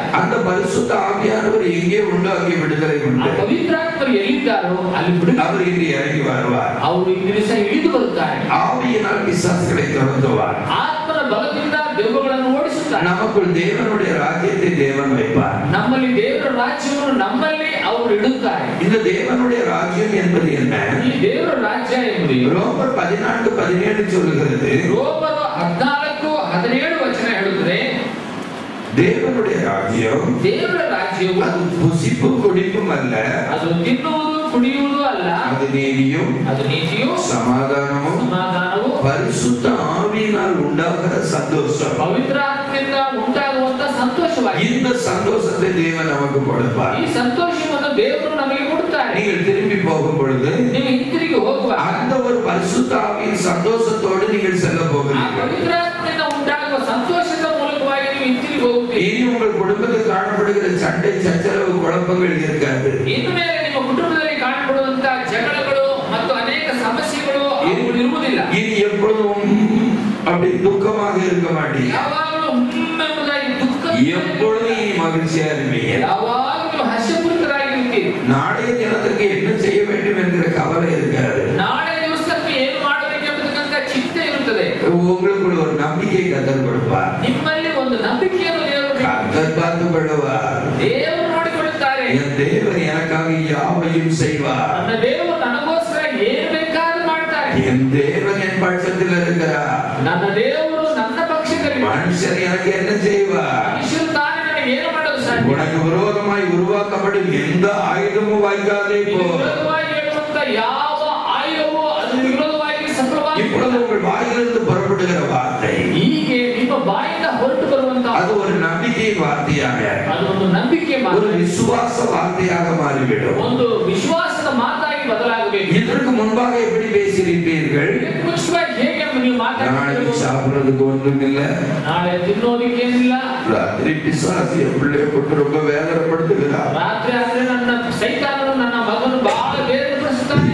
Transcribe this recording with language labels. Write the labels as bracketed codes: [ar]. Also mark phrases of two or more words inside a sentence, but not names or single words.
[ta] அந்த பரிசுத்த ஆவியானவர் எங்கே உண்டோ அங்கே விடுதலை [kn] ಆ [ta] உண்டு. [kn] ಪವಿತ್ರಾತ್ಮರು ಎಲ್ಲಿದ್ದಾರೋ ಅಲ್ಲಿ ಬಿಡುಗಡೆ. [ta] அவர் இன்று இறங்கி வருவார். [kn] ಅವರು ಈ ದಿವಸ ಇಳಿದು ಬರುತ್ತಾರೆ. [ta] ஆவியினால் பிசாசுகளை துரத்துவார். [kn] ಆತ್ಮನ ಬಲದಿಂದ ದೆವ್ವಗಳನ್ನು ಓಡಿಸುತ್ತಾರೆ. [ta] நமக்குள் தேவனுடைய ராஜ்யத்தை தேவன் வைப்பார். [kn] ನಮ್ಮಲ್ಲಿ ದೇವರ ರಾಜ್ಯವನ್ನು ನಮ್ಮಲ್ಲಿ ಅವರು ಇಡುತ್ತಾರೆ. [ta] இந்த தேவனுடைய ராஜ்யம் என்பது என்ன? [kn] ಈ ದೇವರ ರಾಜ್ಯ ಎಂಬುದು [ta] ரோமர் 14:17 சொல்லுகிறது, [kn] ರೋಮರು 14:17 ವಚನ ಹೇಳುತ್ತದೆ, [ta] தேவனுடைய ராஜ்யம் [kn] ದೇವರ ರಾಜ್ಯವು [ta] அது புசிப்பு குடிப்பும் அல்ல, [kn] ಅದು ತಿನ್ನುವುದು ಕುಡಿಯುವುದು ಅಲ್ಲ, [ta] அது நீதியும் [kn] ಅದು ನೀತಿಯು [ta] சமாதானமும் [kn] ಸಮಾಧಾನವು [ta] பரிசுத்த ஆவியினால் உண்டாகிற சந்தோஷம். [kn] ಪವಿತ್ರಾತ್ಮದಿಂದ ಉಂಟಾಗುವಂತ ಸಂತೋಷವಾಗಿದೆ. [ta] இந்த சந்தோஷத்தை தேவன் நமக்கு கொடுப்பார். [kn] ಈ ಸಂತೋಷವನ್ನು ದೇವರು ನಮಗೆ ಕೊಡುತ್ತಾರೆ. [ta] நீங்கள் திரும்பி போகும் பொழுது [kn] ನೀವು ಹಿಂತಿರುಗಿ ಹೋಗುವಾಗ [ta] அந்த ஒரு பரிசுத்த ஆவியின் சந்தோஷத்தோடு நீங்கள் செல்ல [kn] ಆ [ta] போகிறீர்கள். [kn] ಪವಿತ್ರಾತ್ಮದಿಂದ ಉಂಟಾಗುವ ಸಂತೋಷದ ಮೂಲಕವಾಗಿ ನೀವು ಹಿಂತಿರುಗಿ ಹೋಗುತ್ತೀರಿ. [ta] இனி உங்கள் குடும்பத்தில் காணப்படுகிற சண்டை சச்சரவு குழப்பங்கள் இருக்காது. [kn] ಇನ್ನು ಮೇಲೆ ನಿಮ್ಮ ಕುಟುಂಬದಲ್ಲಿ ಕಾಣப்படுವಂತಹ ಜಗಳಗಳು ಮತ್ತು ಅನೇಕ ಸಮಸ್ಯೆಗಳು ಅವುಗಳು ಇರುವುದಿಲ್ಲ. [ta] இனி எப்பொழுதும் அப்படி துக்கமாக இருக்க மாட்டீங்க. [kn] ಯಾವಾಗಲೂ ಎಂಬುದಾಗಿ ದುಃಖ, [ta] எப்பொழுதும் இனி மகிழ்ச்சியா இருப்பீங்க. [kn] ಯಾವಾಗಲೂ ಹರ್ಷಪೂರಿತರಾಗಿರುತ್ತೀರಿ. [ta] நாளைய தினத்துக்கு என்ன செய்ய வேண்டும் என்கிற கவலை இருக்காது. [kn] ನಾಳೆ ದಿವಸಕ್ಕೆ ಏನು ಮಾಡಬೇಕೆಂಬುದಕ್ಕಂತ ಚಿಂತೆ ಇರುತ್ತದೆ. [ta] உங்களுக்குள்ள ஒரு நம்பிக்கை கர்த்தர் கொடுப்பார். [kn] ನಿಮ್ಮಲ್ಲಿ ಒಂದು ನಂಬಿಕೆಯನ್ನು ದೇವರು [ta] கர்த்தர் பார்த்துக் கொள்ளுவார். [kn] ದೇವರು ನೋಡಿಕೊಳ್ಳುತ್ತಾರೆ. [ta] என் தேவன் எனக்காக யாவையும் செய்வார். [kn] ನನ್ನ ದೇವರು ನನಗೋಸ್ಕರ ಏನು ಬೇಕಾದರೂ [ta] என் தேவன் என் பட்சத்தில் இருக்கிறார். [kn] ನನ್ನ ದೇವರು ನನ್ನ ಪಕ್ಷದಲ್ಲಿ. [ta] மனுஷன் எனக்கு என்ன செய்வார்? [kn] ಮನುಷ್ಯರು ತಾನೇ ನನಗೆ ಏನು ಮಾಡಲು ಸಾಧ್ಯ? [ta] உனக்கு விரோதமாய் உருவாக்கப்படும் எந்த ஆயுதமும் வாய்க்காதே போ. [kn] ವಿರೋಧವಾಗಿ ಹೇಳುವಂತ ಯಾವ ಆಯುಧವೂ ಅದು ವಿರೋಧವಾಗಿ ಸಫಲವಾಗಿ. [ta] இப்பொழுது உங்கள் வாயிலிருந்து புறப்படுகிற வார்த்தை [kn] ಹೀಗೆ ನಿಮ್ಮ ಬಾಯಿಂದ ಹೊರಟು ಬರುವಂತ [ta] அது ஒரு நம்பிக்கை வார்த்தையாக, [kn] ಅದು ಒಂದು ನಂಬಿಕೆ [ta] ஒரு [kn] ಮಾತು, [ta] விசுவாச வார்த்தையாக மாறிவிடும். [kn] ಒಂದು ವಿಶ್ವಾಸದ ಮಾತಾಗಿ ಬದಲಾಗಬೇಕು. [ta] இதற்கு முன்பாக எப்படி பேசியிருப்பீர்கள்? [kn] ಮುಂಚಿತವಾಗಿ ಹೇಗೆ ನೀವು [ta] நாளைக்கு [kn] ಮಾತಾಡಬೇಕು? [ta] சாப்பிடுறதுக்கு ஒன்றும் இல்ல, [kn] ನಾಳೆ ತಿನ್ನೋದಕ್ಕೆ ಏನಿಲ್ಲ, [ta] ராத்திரி பிசாசு என் பிள்ளைய போட்டு ரொம்ப வேதனைப்படுத்துகிறார், [kn] ರಾತ್ರಿ ಆದ್ರೆ ನನ್ನ ಸೈತಾನನು ನನ್ನ ಮಗನು ಬಹಳ ಬೇದನೆಪಡಿಸುತ್ತಾನೆ,